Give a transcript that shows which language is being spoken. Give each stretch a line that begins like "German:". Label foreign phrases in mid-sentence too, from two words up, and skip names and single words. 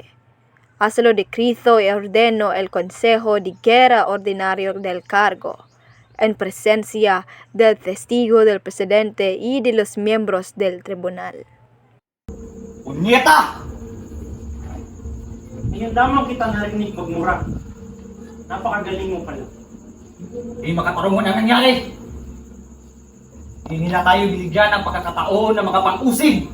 Spanish: Así lo decretó y ordenó el Consejo de Guerra Ordinario del cargo, en presencia del testigo del presidente y de los miembros del tribunal.
Filipino: Punyeta! Ngayon lamang kita narinig pagmura. Napakagaling mo pala. Hindi makatarungan ang nangyari. Hindi nila tayo binigyan ng pagkakataon na makapang-usig.